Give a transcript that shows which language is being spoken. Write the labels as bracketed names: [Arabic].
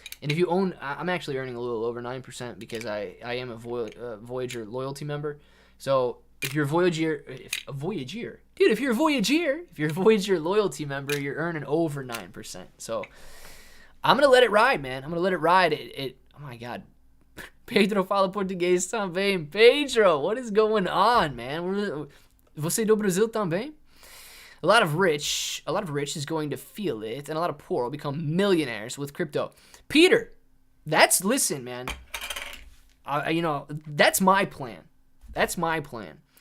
[English] And if you own, I'm actually earning a little over 9% because I am a Voyager loyalty member. So if you're a Voyager loyalty member, you're earning over 9%. So I'm going to let it ride, man. I'm going to let it ride. Oh my God. [Portuguese] Pedro fala português também. [English] Pedro, what is going on, man? [Portuguese] Você do Brasil também? [English] A lot of rich is going to feel it, and a lot of poor will become millionaires with crypto. Peter, listen, man. That's my plan. That's my plan.